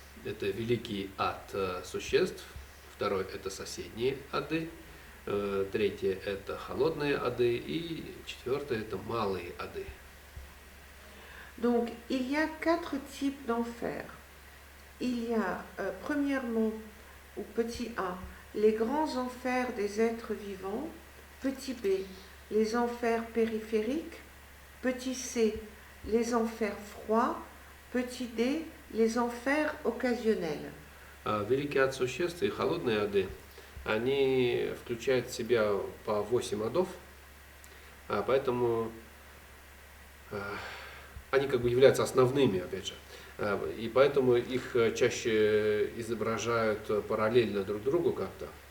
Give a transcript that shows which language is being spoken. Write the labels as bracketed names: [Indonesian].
[Russian] Это великий ад существ, второй – это соседние ады, третье – это холодные ады, и четвертое – это малые ады. [French] Donc, il y a 4 types d'enfers. Il y a, premièrement, ou petit a, les grands enfers des êtres vivants, petit b, les enfers périphériques, petit c, les enfers froids, petit d, les enfers occasionnels. [Russian] Великий ад существ и холодные ады, они включают в себя по 8 адов, поэтому они как бы являются основными, опять же. И поэтому их чаще изображают параллельно друг другу как-то.